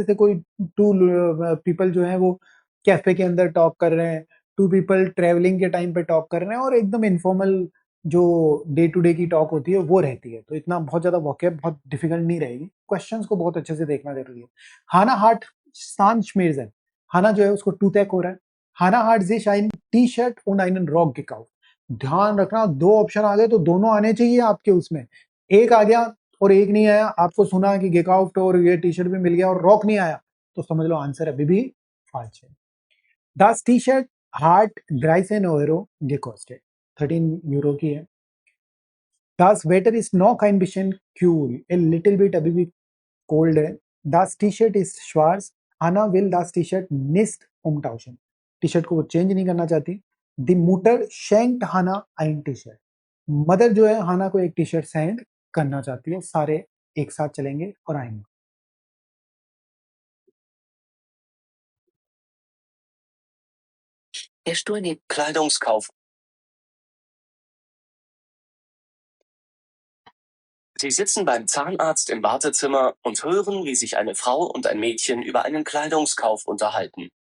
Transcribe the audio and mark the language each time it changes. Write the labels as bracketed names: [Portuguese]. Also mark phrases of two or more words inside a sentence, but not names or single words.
[Hindi] जैसे कोई [English] two people [Hindi] जो है वो कैफे के अंदर टॉक कर रहे हैं, [English] two people travelling [Hindi] के टाइम पे टॉक कर रहे हैं, और एकदम इनफॉर्मल जो [English] day to day [Hindi] की टॉक होती है वो रहती है। तो इतना बहुत ज्यादा वोकैब बहुत डिफिकल्ट नहीं रहेगी। क्वेश्चंस को बहुत अच्छे से देखना जरूरी है। हाना [German] hat Zahnschmerzen, [Hindi] हाना जो है उसको टूथेक हो रहा है। [German] Hanna hat sich ein T-Shirt und einen Rock gekauft। [Hindi] ध्यान रखना, दो ऑप्शन आ गए तो दोनों आने चाहिए आपके उसमें। एक आ गया और एक नहीं आया, आपको सुना कि गेकाउफ्ट और ये टी शर्ट भी मिल गया और रॉक नहीं आया, तो समझ लो आंसर अभी भी फाल्स है। [German] Das T-Shirt hat 13 Euro gekostet, [Hindi] 13 यूरो की है। [German] Das Wetter ist noch ein bisschen cool, [English] a little bit [Hindi] अभी भी cold है। [German] Das T-Shirt ist schwarz, Anna will das T-Shirt nicht umtauschen। [Hindi] टी शर्ट को वो चेंज नहीं करना चाहती। [German] Die Mutter schenkt Hannah ein T-Shirt। [Hindi] मदर जो है हाना को एक टी शर्ट सेंड करना चाहती है। सारे एक साथ चलेंगे और आएंगे। [German] Der Stuhl neben Kleidungskauf. Sie sitzen beim Zahnarzt im Wartezimmer und hören, wie sich eine Frau und ein Mädchen über einen Kleidungskauf unterhalten.